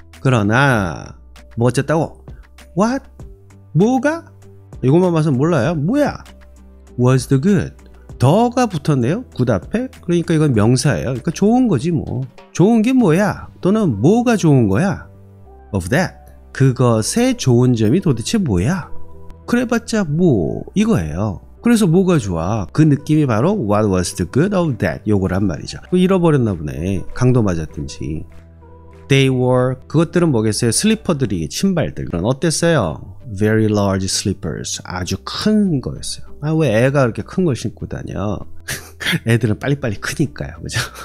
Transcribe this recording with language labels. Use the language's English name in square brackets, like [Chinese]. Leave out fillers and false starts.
[Korean] 그러나 뭐 어쨌다고? What? 뭐가? 이것만 봐서 몰라요. 뭐야? [English] Was the good? [Korean] 더가 붙었네요. good 앞에. 그러니까 이건 명사예요. 그러니까 좋은 거지 뭐. 좋은 게 뭐야? 또는 뭐가 좋은 거야? [English] Of that. [Korean] 그것의 좋은 점이 도대체 뭐야? 그래봤자 뭐 이거예요. 그래서 뭐가 좋아? 그 느낌이 바로 [English] What was the good of that? [Korean] 요거란 말이죠. 잃어버렸나 보네. 강도 맞았든지. [English] They were, [Korean] 그것들은 뭐겠어요? 슬리퍼들이, 신발들. 어땠어요? [English] very large slippers. [Korean] 아주 큰 거였어요. 아, 왜 애가 그렇게 큰 걸 신고 다녀? 애들은 빨리빨리 크니까요. 그죠?